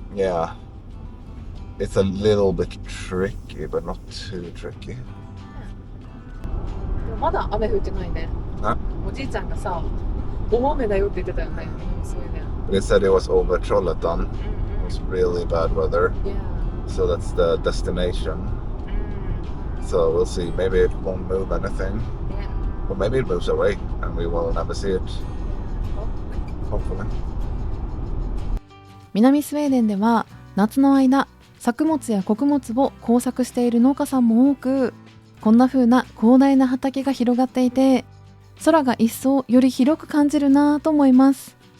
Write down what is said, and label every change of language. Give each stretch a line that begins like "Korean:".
English: yeah, it's a little bit tricky, but not too tricky.
Japanese: でもまだ雨降ってないね。あ、おじいちゃんがさ、大雨だよって言ってたよね。それで。
English: They said it was over Trollhättan. It was really bad weather. Yeah. So that's the destination. So we'll see. Maybe it won't move anything. Yeah. Or maybe it moves away and we will never see it. Hopefully.
Japanese: 南スウェーデンでは夏の間、作物や穀物を耕作している農家さんも多く、こんな風な広大な畑が広がっていて、空が一層より広く感じるなぁと思います。